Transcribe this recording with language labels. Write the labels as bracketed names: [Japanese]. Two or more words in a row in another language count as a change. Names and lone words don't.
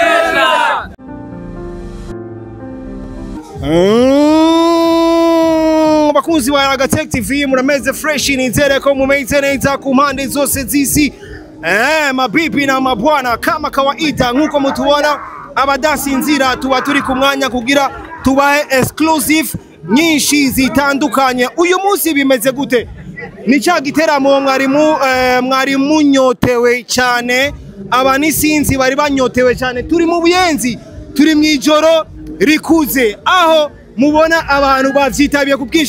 [Rundi] Bakunzi wa Yagatech TV murameze fresh nizere ko mumeze neza ku mpande zose z'isi. [Swahili] Mabibi na mabwana kama kawaida [Rundi] nkuko mutubona abadasinzira tuba turi ku mwanya kugira tubahe exclusive nyinshi zitandukanye. Uyu munsi bimeze gute? Ni cya giteramo mwari munyotewe cyane, abanisinzi bari banyotewe cyane, turi mu buyenzi, turi mu ijoro rikuze aho mubona abantu bavyitabiye ku bwinshi.